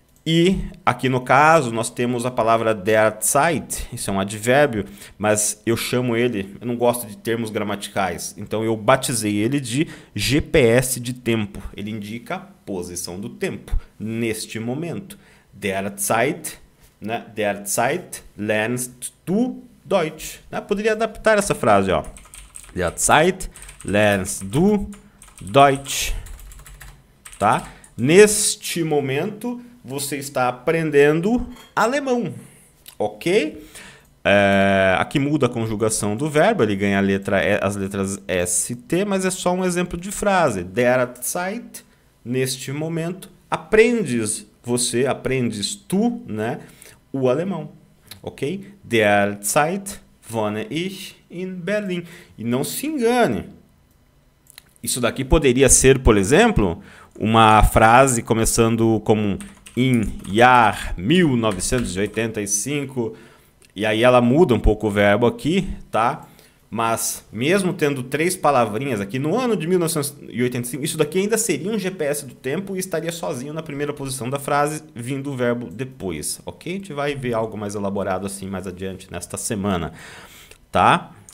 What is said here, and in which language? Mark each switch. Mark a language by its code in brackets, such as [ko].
[pt] E aqui no caso nós temos a palavra derzeit, isso é um advérbio, mas eu chamo ele, eu não gosto de termos gramaticais, então eu batizei ele de GPS de tempo. Ele indica a posição do tempo, neste momento. Derzeit, né? [de] Derzeit lernst du Deutsch. Né? [pt] Poderia adaptar essa frase, ó. [de] Derzeit lernst du Deutsch. [pt] Tá? Neste momento você está aprendendo alemão, ok? Aqui muda a conjugação do verbo, ele ganha as letras ST, mas é só um exemplo de frase. Derzeit, neste momento, aprendes tu, né, o alemão, ok? [de] Derzeit wohne ich in Berlin. [pt] E não se engane, isso daqui poderia ser, por exemplo, uma frase começando como [de] in Jahr 1985, [pt] e aí ela muda um pouco o verbo aqui, tá? Mas mesmo tendo 3 palavrinhas aqui, no ano de 1985, isso daqui ainda seria um GPS do tempo e estaria sozinho na primeira posição da frase, vindo o verbo depois, ok? A gente vai ver algo mais elaborado assim mais adiante nesta semana, tá?